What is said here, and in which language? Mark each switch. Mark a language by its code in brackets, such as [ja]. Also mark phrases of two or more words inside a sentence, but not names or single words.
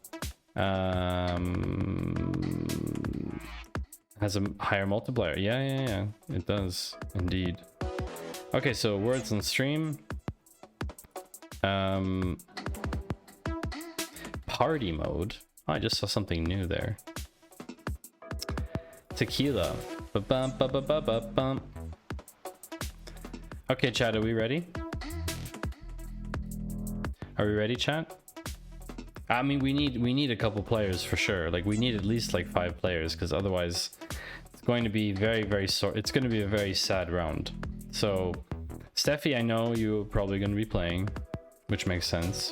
[en] Has a higher multiplier. Yeah, it does, indeed. Okay, so words on stream. Party mode. Oh, I just saw something new there. Tequila. Ba-bum, ba-ba-ba-ba-bum. Okay, chat, are we ready? Are we ready, chat? I mean, we need a couple players for sure. Like, we need at least like 5 players, because otherwise going to be very sore. It's going to be a very sad round. So, Steffi, I know you're probably going to be playing, which makes sense.